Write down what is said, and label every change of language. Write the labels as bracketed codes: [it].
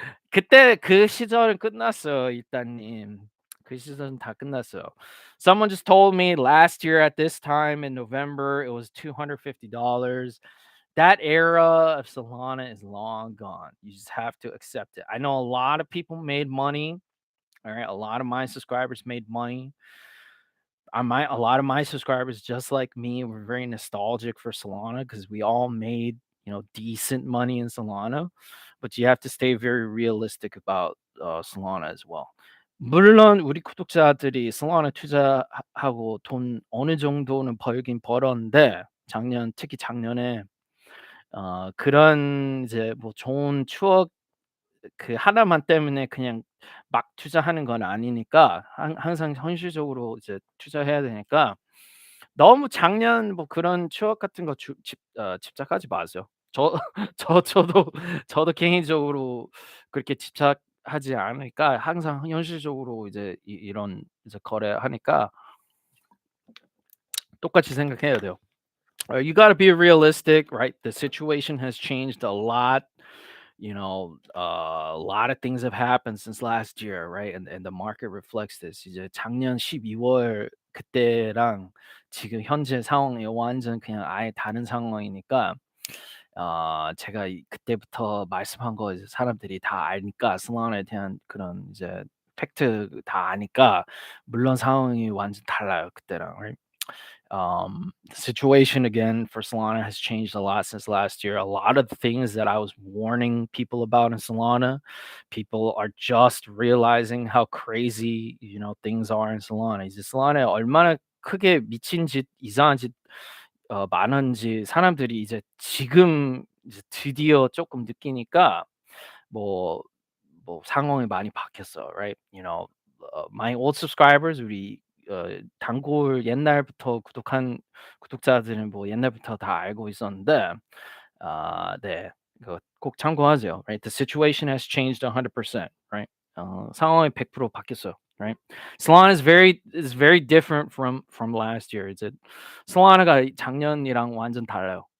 [ko] 그때 그 시절은 끝났어요, 일단님. 그 시절은 다 끝났어요. [en] Someone just told me last year at this time in November it was $250. That era of Solana is long gone. You just have to accept it. I know a lot of people made money. All right, a lot of my subscribers made money. A lot of my subscribers, just like me, were very nostalgic for Solana because we all made decent money in Solana. But you have to stay very realistic about Solana as well. [ko] 물론 우리 구독자들이 솔라나 투자하고 돈 어느 정도는 벌긴 벌었는데 특히 작년에 그런 이제 뭐 좋은 추억 그 하나만 때문에 그냥 막 투자하는 건 아니니까 항상 현실적으로 이제 투자해야 되니까 너무 작년 뭐 그런 추억 같은 거 집착하지 마세요. 저 저도 개인적으로 그렇게 집착하지 않으니까 항상 현실적으로 이제 이런 이제 거래하니까 똑같이 생각해야 돼요. [en] You got to be realistic, right? The situation has changed a lot. A lot of things have happened since last year, right? And the market reflects this. [ko] 이제 작년 12월 그때랑 지금 현재 상황이 완전 그냥 아예 다른 상황이니까 제가 그때부터 말씀한 거 이제 사람들이 다 아니까 슬론에 대한 그런 이제 팩트 다 아니까 물론 상황이 완전 달라요 그때랑. [en] Right? The situation again for Solana has changed a lot since last year. A lot of the things that I was warning people about in Solana, people are just realizing how crazy things are in Solana. [ko] 이제 Solana에 얼마나 크게 미친 짓, 이상한 짓 많은지 사람들이 이제 지금 이제 드디어 조금 느끼니까 뭐 상황이 많이 바뀌었어, right? [en] My old subscribers [ko] 우리 단골 옛날부터 구독한 구독자들은 뭐 옛날부터 다 알고 있었는데 네. 그거 꼭 참고하세요. [en] Right? The situation has changed 100%, right? [ko] 상황이 100% 바뀌었어요. Right? [en] Solana is very different from last year. [ko] 이제 Solana가 작년이랑 완전 달라요.